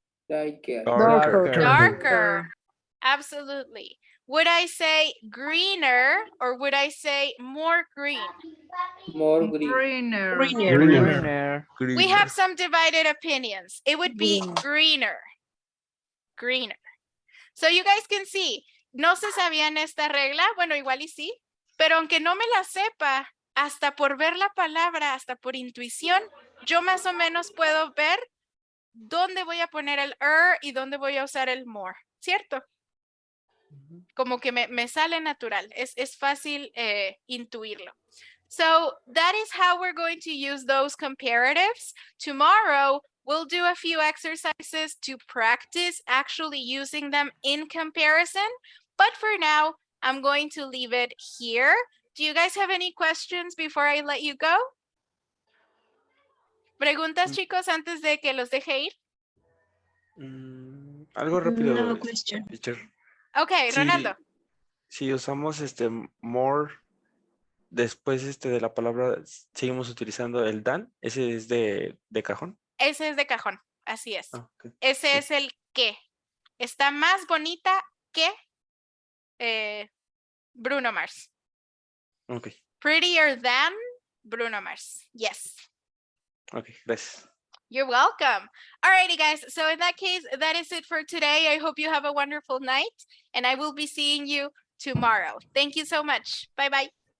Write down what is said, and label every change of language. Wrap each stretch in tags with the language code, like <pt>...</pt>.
<en>Darker. Darker, absolutely. Would I say greener or would I say more green? Greener. Greener. We have some divided opinions. It would be greener. Greener. So you guys can see,</en> <es>no se sabían esta regla, bueno, igual y sí, pero aunque no me la sepa, hasta por ver la palabra, hasta por intuición, yo más o menos puedo ver dónde voy a poner el y dónde voy a usar el more, ¿cierto? Como que me sale natural, es fácil intuirlo.</es> <en>So that is how we're going to use those comparatives. Tomorrow, we'll do a few exercises to practice actually using them in comparison. But for now, I'm going to leave it here. Do you guys have any questions before I let you go?</en> <es>¿Preguntas, chicos, antes de que los deje ir? Algo rápido,</es> <en>No question. teacher. Ok, Ronaldo.</en> <es>Si usamos more después de la palabra, seguimos utilizando el than, ese es de cajón. Ese es de cajón, así es.</es> <en>Okay.</en> <es>Ese es el que. Está más bonita que Bruno Mars.</es> <en>Ok, Prettier than Bruno Mars. Yes.</en> <es>ok, gracias.</es> <en>You're welcome. Alrighty, guys. So in that case, that is it for today. I hope you have a wonderful night, and I will be seeing you tomorrow. Thank you so much. Bye-bye.</en>